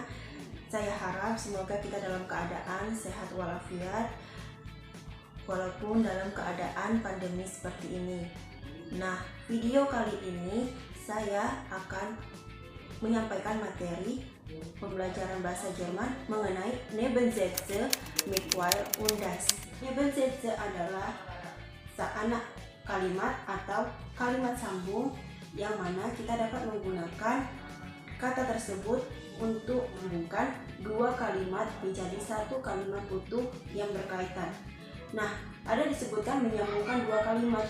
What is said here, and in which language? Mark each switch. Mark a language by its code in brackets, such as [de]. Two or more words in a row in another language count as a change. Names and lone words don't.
[id] Saya harap semoga kita dalam keadaan sehat walafiat walaupun dalam keadaan pandemi seperti ini. Nah, video kali ini saya akan menyampaikan materi pembelajaran bahasa Jerman mengenai [de] Nebensätze mit Weil und das. [id] Nebensätze adalah seanak kalimat atau kalimat sambung yang mana kita dapat menggunakan kata tersebut untuk menghubungkan dua kalimat menjadi satu kalimat utuh yang berkaitan. Nah, ada disebutkan menyambungkan dua kalimat.